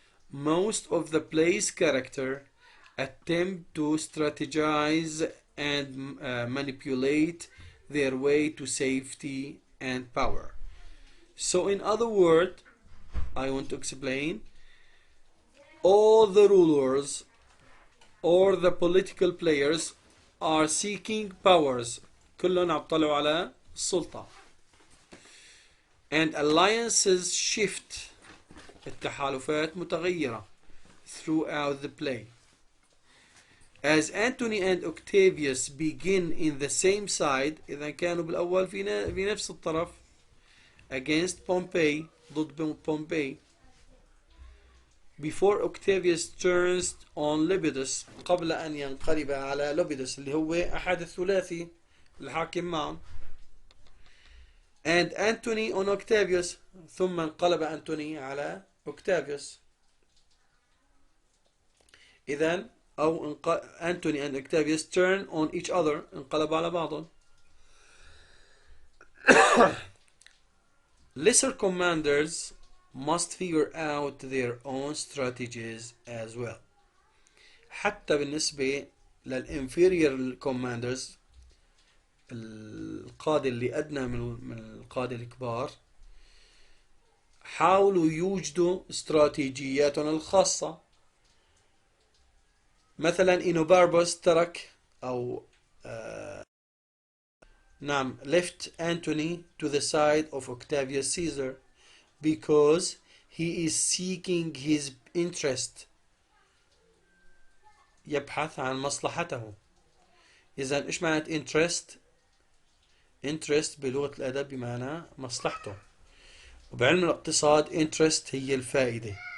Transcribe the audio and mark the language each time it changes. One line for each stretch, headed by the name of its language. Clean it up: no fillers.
English: Most of the play's characters attempt to strategize and manipulate their way to safety and power. So in other words, I want to explain, all the rulers or the political players are seeking powers.
Arabic: كلهم عم يطلعوا على السلطة.
English: And alliances shift.
Arabic: التحالفات متغيرة
English: throughout the play. As Antony and Octavius begin in the same side,
Arabic: إذا كانوا بالأول في نفس الطرف,
English: against Pompey,
Arabic: ضد Pompey,
English: before Octavius turns on Lepidus,
Arabic: قبل أن ينقلب على Lepidus اللي هو أحد الثلاثي الحاكم معه,
English: and Antony on Octavius,
Arabic: ثم انقلب أنتوني على Octavius. إذن أو
English: Antony and Octavius turn on each other,
Arabic: انقلب على بعضهم.
English: lesser commanders must figure out their own strategies as well.
Arabic: حتى بالنسبة لل
English: inferior commanders،
Arabic: القادة اللي أدنى من القادة الكبار، حاولوا يوجدوا استراتيجياتهم الخاصة. مثلا إنوباربوس ترك أو نعم
English: left Antony to the side of Octavius Caesar because he is seeking his interest،
Arabic: يبحث عن مصلحته. إذا إيش معنى interest؟ interest بلغة الأدب بمعنى مصلحته، وبعلم الاقتصاد interest هي الفائدة.